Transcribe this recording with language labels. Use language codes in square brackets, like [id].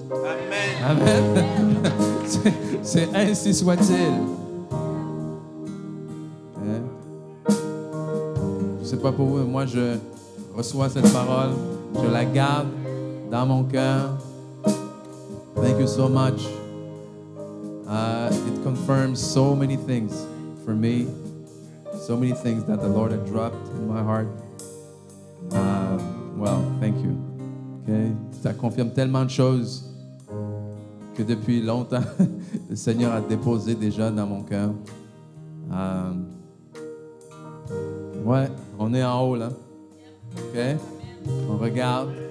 [fr] Amen. Amen. C'est ainsi soit-il. Hein? Je ne sais pas pour vous, mais moi, je reçois cette parole, je la garde dans mon cœur. [en] Thank you so much. It confirms so many things for me, so many things that the Lord had dropped in my heart. Well, thank you. Okay? [fr] Ça confirme tellement de choses que depuis longtemps, le Seigneur a déposé déjà dans mon cœur. Ouais, on est en haut là. OK? On regarde.